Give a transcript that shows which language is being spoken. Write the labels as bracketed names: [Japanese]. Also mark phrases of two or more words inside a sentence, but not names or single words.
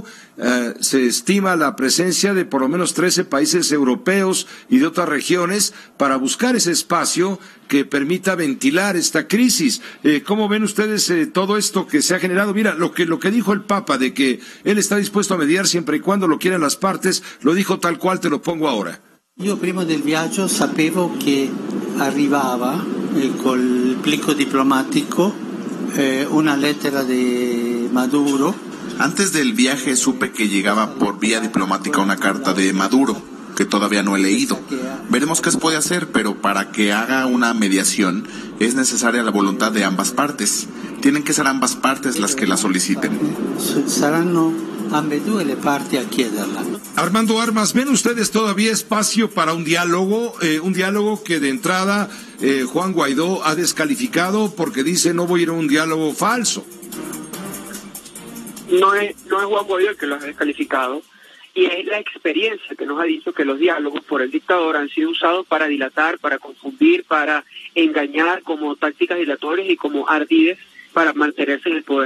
[Spanish] Se estima la presencia de por lo menos 13 países europeos y de otras regiones para buscar ese espacio que permita ventilar esta crisis. ¿Cómo ven ustedes todo esto que se ha generado? Mira, lo que dijo el Papa de que él está dispuesto a mediar siempre y cuando lo quieran las partes, lo dijo tal cual, te lo pongo ahora. [Italian] Io prima del viaggio sapevo che arrivava col plico diplomatico una lettera de Maduro. [Spanish] Antes del viaje supe que llegaba por vía diplomática una carta de Maduro, que todavía no he leído. Veremos qué se puede hacer, pero para que haga una mediación es necesaria la voluntad de ambas partes. Tienen que ser ambas partes las que la soliciten. [Italian] Saranno ambedue le parti a chiederla. [Spanish] Armando Armas, ¿ven ustedes todavía espacio para un diálogo que de entrada Juan Guaidó ha descalificado porque dice no voy a ir a un diálogo falso? No es Juan Guaidó el que lo ha descalificado, y es la experiencia que nos ha dicho que los diálogos por el dictador han sido usados para dilatar, para confundir, para engañar, como tácticas dilatorias y como ardides para mantenerse en el poder.